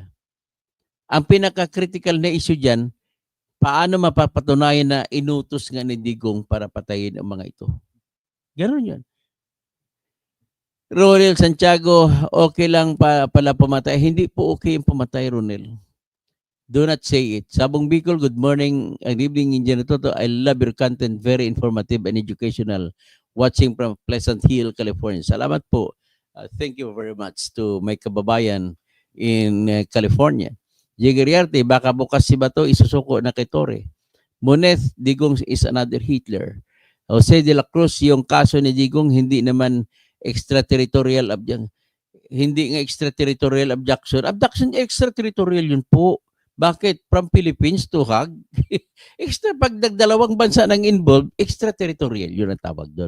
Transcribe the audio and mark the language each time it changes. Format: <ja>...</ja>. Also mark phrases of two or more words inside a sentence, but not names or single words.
<tl>Ang pinaka-critical na issue dyan, paano mapapatunayan na inutos nga ni Digong para patayin ang mga ito? Ganon yun. Ronel Santiago, okay lang pala pumatay. Hindi po okay yung pumatay, Ronel.</tl> <en>Do not say it. Sabong Bicol, good morning. Good evening, Indian Toto. I love your content. Very informative and educational. Watching from Pleasant Hill, California.</en> <tl>Salamat po.</tl> <en>Thank you very much to my kababayan in California.</en> <tl>Jigeriarte, baka bukas si Bato isusuko na kay Torre.</tl> <en>Muneth, Digong is another Hitler. Jose de la Cruz,</en> <tl>yung kaso ni Digong hindi naman</tl> <en>extraterritorial abduction.</en> <tl>Hindi nga</tl> <en>extraterritorial abduction. Abduction extraterritorial</en> <tl>yun po. Bakit?</tl> <en>From Philippines to Hague?</en> <tl>Extra, pag dalawang bansa nang involved, extraterritorial yun ang tawag doon.</tl>